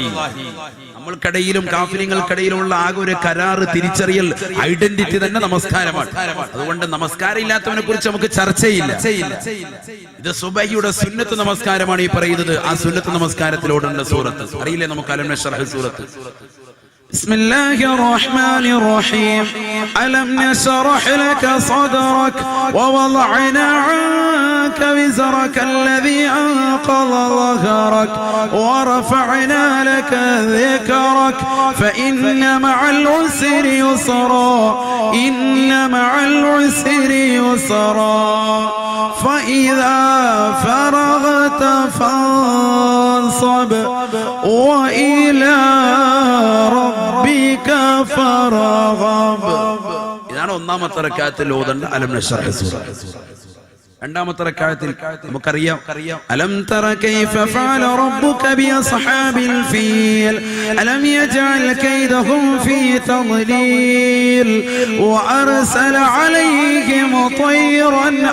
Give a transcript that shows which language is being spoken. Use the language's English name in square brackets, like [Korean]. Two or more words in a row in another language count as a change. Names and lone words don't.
[Malayalam] നമ്മൾക്കിടയിലും കാഫിരികൾക്കിടയിലുള്ള ആകെ ഒരു കരാറ്, തിരിച്ചറിയൽ, ഐഡന്റിറ്റി തന്നെ നമസ്കാരമാണ്. അതുകൊണ്ട് നമസ്കാരം ഇല്ലാത്തവനെ കുറിച്ച് നമുക്ക് ചർച്ചയില്ല. ഇത് സുബഹിയുടെ സുന്നത്ത് നമസ്കാരമാണ് ഈ പറയുന്നത്. ആ സുന്നത്ത് നമസ്കാരത്തിലോടുള്ള സൂറത്ത് അറിയില്ലേ നമുക്ക്? അലം നശ്റഹ് സൂറത്ത്. [Arabic] بسم الله الرحمن الرحيم. ألم نشرح لك صدرك ووضعنا عنك وزرك الذي أنقض ظهرك ورفعنا لك ذكرك فإن مع العسر يسرا إن مع العسر يسرا فإذا فرغت فانصب وإلى ربك فارغب. [Malayalam] ഇതാണ് 1-ാമത്തെ റക്അത്തിൽ ഓതേണ്ട അലം നശ്റഹ് സൂറത്ത്. 2-ാമത്തെ റക്അത്തിൽ നമുക്കറിയാം, [Arabic] ألم تر كيف فعل ربك بأصحاب الفيل ألم يجعل كيدهم في تضليل وأرسل عليهم طيرا